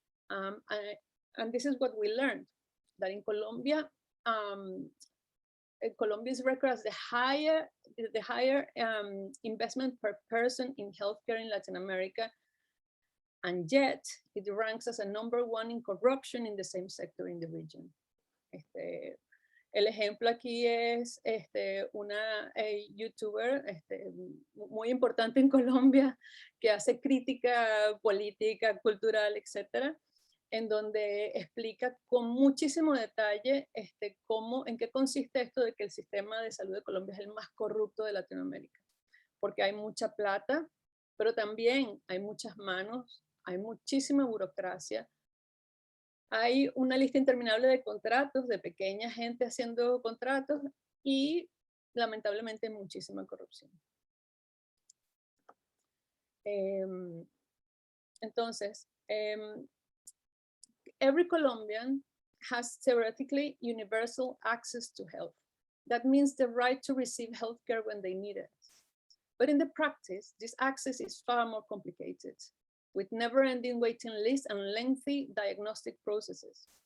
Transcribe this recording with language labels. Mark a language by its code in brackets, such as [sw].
[en] And this is what we learned, that in Colombia, Colombia's record as the higher investment per person in healthcare in Latin America, and yet it ranks as a #1 in corruption in the same sector in the region. [es] El ejemplo aquí es una youtuber muy importante en Colombia que hace crítica política, cultural, etcétera, en donde explica con muchísimo detalle en qué consiste esto de que el sistema de salud de Colombia es el más corrupto de Latinoamérica. Porque hay mucha plata, pero también hay muchas manos, hay muchísima burocracia, hay una lista interminable de contratos, de pequeña gente haciendo contratos y lamentablemente muchísima corrupción. [en] Entonces, every Colombian has theoretically universal access to health. That means the right to receive healthcare when they need it. But in the practice, this access is far more complicated, with never-ending waiting lists and lengthy diagnostic processes.